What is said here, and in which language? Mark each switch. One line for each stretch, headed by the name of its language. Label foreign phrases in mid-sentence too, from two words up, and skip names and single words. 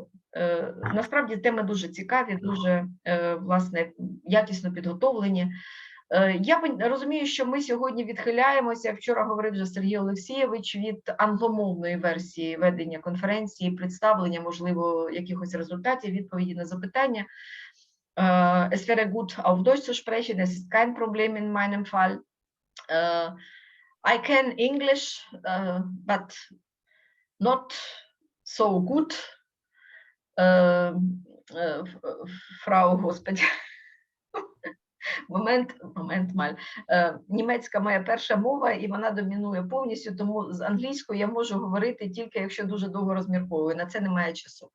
Ukrainian: Насправді теми дуже цікаві, дуже, власне, якісно підготовлені. Я розумію, що ми сьогодні відхиляємося, вчора говорив вже Сергій Олексійович, від англомовної версії ведення конференції, представлення, можливо, якихось результатів, відповіді на запитання.
German: Es wäre gut, auf Deutsch zu sprechen, das ist kein Problem in meinem Fall.
English: I can English, but not so good.
German: Frau, господи, Moment mal.
Ukrainian: Німецька моя перша мова, і вона домінує повністю, тому з англійською я можу говорити тільки, якщо дуже довго розмірковую, на це немає часу.